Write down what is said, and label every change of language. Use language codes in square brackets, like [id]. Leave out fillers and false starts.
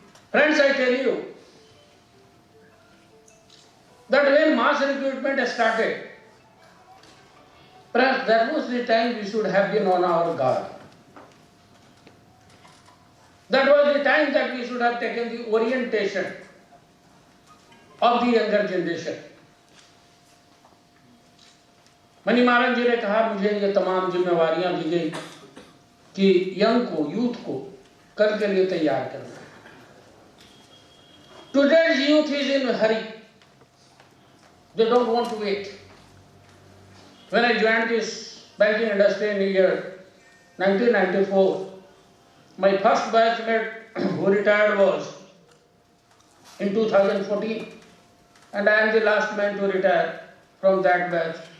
[en] Friends, I tell you that when mass recruitment started, perhaps that was the time we should have been on our guard. That was the time that we should have taken the orientation of the younger generation. [hi] Money मारन जी ने कहा मुझे ये तमाम जिम्मेवारियां दी गई कि young को, youth को कल के लिए तैयार करना। [en] Today's youth is in a hurry. They don't want to wait. When I joined this banking industry in the year 1994, my first batchmate who retired was in 2014, and I am the last man to retire from that batch.